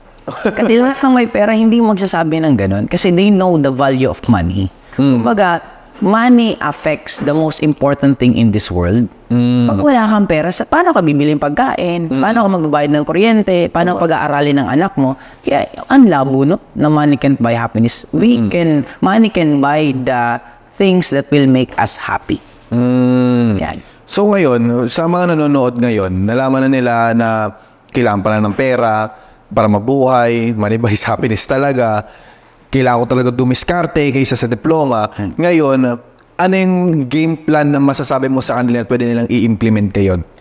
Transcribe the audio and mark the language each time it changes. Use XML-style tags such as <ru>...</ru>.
<tl>Kasi lahat ng may pera, hindi magsasabi ng ganun.</tl> <en>Kasi they know the value of money. Kumbaga, money affects the most important thing in this world.</en> <tl>Pag wala kang pera, paano ka bibiling pagkain? Paano ka magbabayad ng kuryente? Paano pag-aaralin ng anak mo? Kaya, ang labo, no?</tl> <en>Na money can't buy happiness. Money can buy the things that will make us happy.</en> <tl>Yan. So ngayon, sa mga nanonood ngayon, nalaman na nila na kailangan pala ng pera para mabuhay,</tl> <en>money buys happiness</en> <tl>talaga. Kailangan ko talaga dumiskarte kaysa sa diploma. Ngayon, ano yung game plan na masasabi mo sa kanila at pwede nilang i-implement kayo?</tl>